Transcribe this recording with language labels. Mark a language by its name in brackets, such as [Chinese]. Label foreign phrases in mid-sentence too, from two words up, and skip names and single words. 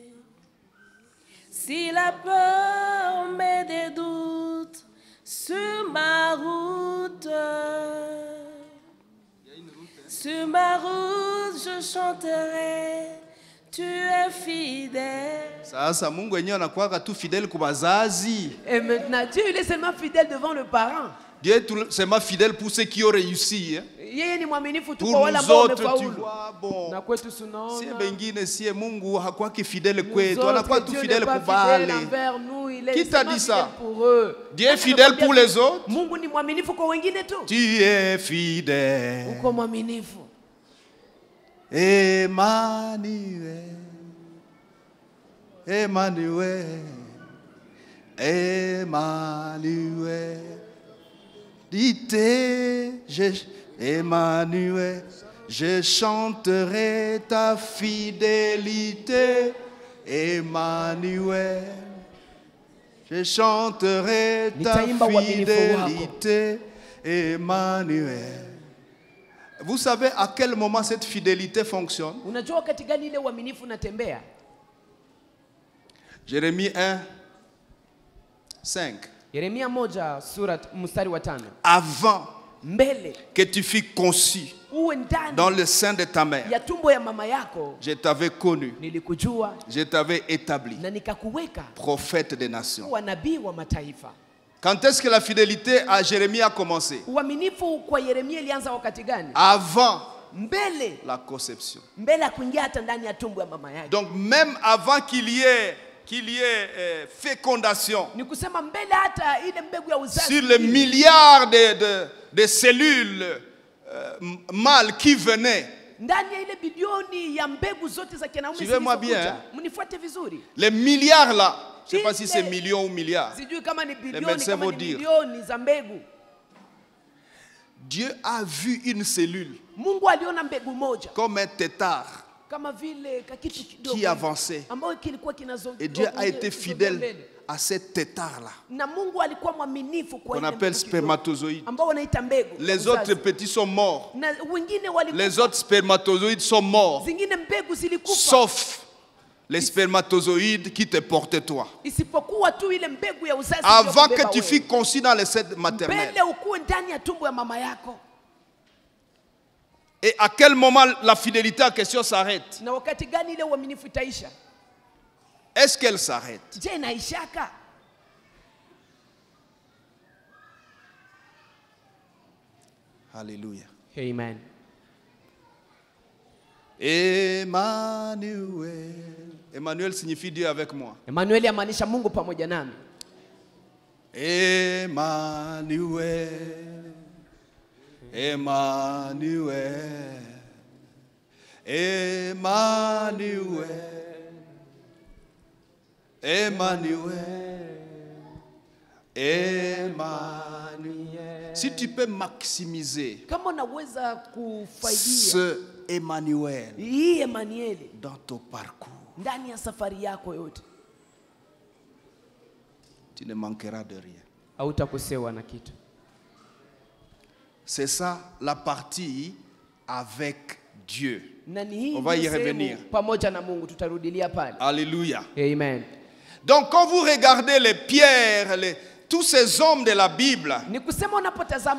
[French] Si la peur met des doutes sur ma route, je chanterai, tu es fidèle. [Swahili] Sasa Mungu wenyewe anakuwa tu fidèle kwa wazazi. [French] Et maintenant, Dieu il est seulement fidèle devant le parent. Dieu est seulement fidèle pour ceux qui ont réussi. Hein. [Swahili] Yeye ni mwaminifu tu [French] Pour [Swahili] kwa wale [French] nous [Swahili] ambao [French] autres, tu [Swahili] wamefaulu. [French] vois, bon. [Swahili] Na kwetu [French] Si [Swahili] tunaona bengine si Mungu hakuwa fidèle [French] nous [Swahili] kwetu, [French] autres, [Swahili] anakuwa tu [French] Dieu [Swahili] fidèle [French] n'est pas [Swahili] kubale. [French] fidèle envers nous, il est Qui t'a seulement dit ça? fidèle pour eux. Dieu est fidèle pour les autres. [Swahili] Mungu ni mwaminifu kwa wengine tu. [French] Tu es fidèle. [Swahili] Uko mwaminifu. [French] Emmanuel. Emmanuel. Emmanuel. Emmanuel, je chanterai ta fidélité. Emmanuel, je chanterai ta fidélité. Emmanuel. Vous savez à quel moment cette fidélité fonctionne? [Swahili] Unajua wakati gani ile uaminifu unatembea? [French] Jérémie 1, 5. [Swahili] Yeremia 1 sura mstari wa 5. [French] Avant [Swahili] Mbele [French] que tu fus conçu [Swahili] uwe ndani [French] dans le sein de ta mère, [Swahili] ya tumbo ya mama yako, [French] je t'avais connu, [Swahili] nilikujua [French] je t'avais établi [Swahili] na nikakuweka [French] prophète des nations. [Swahili] kuwa nabii wa mataifa. [French] Quand est-ce que la fidélité à Jérémie a commencé? [Swahili] Uaminifu kwa Yeremia ilianza wakati gani? [French] Avant [Swahili] Mbele [French] la conception. [Swahili] mbele ya kuingia hata ndani ya tumbo ya mama yake. [French] Donc même avant qu'il y ait fécondation [Swahili] Ni kusema mbele hata ile mbegu ya uzazi. [French] sur les milliards de cellules mâles qui venaient, [Swahili] Ndani ya ile bilioni ya mbegu zote za kinaume [French] Suivez-moi bien, [Swahili] zilizokuja. Mnifuate vizuri. [French] les milliards là, je ne sais pas si [Swahili] Ile- [French] c'est millions ou milliards, [Swahili] Sijui kama ni bilioni [French] médecins [Swahili] kama [French] vont [Swahili] ni [French] dire. [Swahili] milioni za mbegu. [French] Dieu a vu une cellule [Swahili] Mungu aliona mbegu moja [French] comme un tétard [Swahili] kama vile kakitu kidogo [French] qui avançait. [Swahili] ambayo kilikuwa kinazunguka. [French] Et Dieu a été fidèle à ce tétard-là, [Swahili] Na Mungu alikuwa mwaminifu kwa [French] qu'on [Swahili] ile [French] appelle [Swahili] mbegu kidogo, [French] spermatozoïde. [Swahili] ambao wanaita mbegu. ya [French] Les [Swahili] uzazi. [French] autres petits sont morts. [Swahili] Na wengine walikufa. [French] Les autres spermatozoïdes sont morts. [Swahili] Zingine mbegu zilikufa. [French] Sauf les spermatozoïdes qui te portaient toi. [Swahili] Isipokuwa tu ile mbegu ya uzazi [French] Avant [Swahili] iliyokubeba [French] que tu [Swahili] wewe. [French] fus conçu dans les seins maternels. [Swahili] Mbele ukuwe ndani ya tumbo ya mama yako. [French] Et à quel moment la fidélité en question s'arrête? [Swahili] Na wakati gani ile uaminifu itaisha? [French] Est-ce qu'elle s'arrête? [Swahili] Je, inaishaka? [French] Alléluia. [Swahili] Amen. [French] Emmanuel. Emmanuel signifie Dieu avec moi. [Swahili] Emmanuel yamaanisha Mungu pamoja nami. Emmanuel. Emmanuel. Emmanuel. Emmanuel. Emmanuel. [French] Si tu peux maximiser [Swahili] Kama unaweza kufaidia [French] ce Emmanuel [Swahili] hii Emmanueli [French] dans ton parcours, [Swahili] ndani ya safari yako yote, [French] tu ne manqueras de rien. [Swahili] hautakosewa na kitu. [French] C'est ça la partie avec Dieu. [Swahili] Na ni hii [French] On va y [Swahili] ndio sehemu [French] revenir. [Swahili] pamoja na Mungu, tutarudilia pale. [French] Alléluia. [Swahili] Amen. [French] Donc quand vous regardez les pierres, tous ces hommes de la Bible, [Swahili] Ni kusema unapotazama